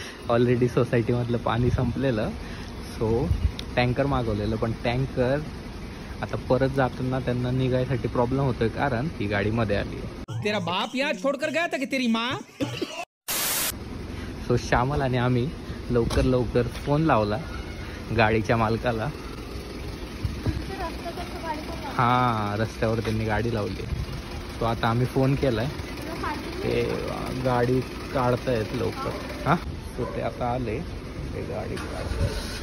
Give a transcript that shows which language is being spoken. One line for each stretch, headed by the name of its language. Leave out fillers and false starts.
Marathi: Already society मधलं पाणी संपलेलं। So tanker मागवलेलं, पण टँकर आता परत जाताना त्यांना निघायसाठी प्रॉब्लेम होतोय कारण ही गाडी मध्ये आली।
Hindi: तेरा बाप यहाँ छोड़कर गया था कि तेरी माँ?
Marathi: सो श्यामल आणि आम्ही लवकर फोन लावला गाडीच्या मालकाला। हा, रस्त्यावर त्यांनी गाडी लावली। सो आता आम्ही फोन केलाय, ते गाडी काढतायत लवकर। हा, सो ते आता आले, ते गाडी काढतायत।